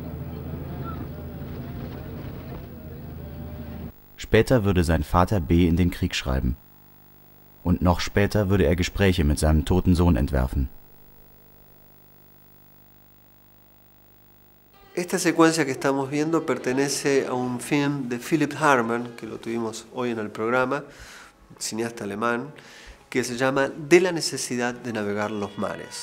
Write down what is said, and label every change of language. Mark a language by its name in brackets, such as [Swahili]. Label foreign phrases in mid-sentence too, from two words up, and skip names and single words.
[German] Später würde sein Vater B. in den Krieg schreiben. Und noch später würde er Gespräche mit seinem toten Sohn entwerfen. [Spanish] Esta secuencia que estamos viendo pertenece a un film de Philipp Hermann, que lo tuvimos hoy en el programa, cineasta alemán, que se llama De la necesidad de navegar los mares.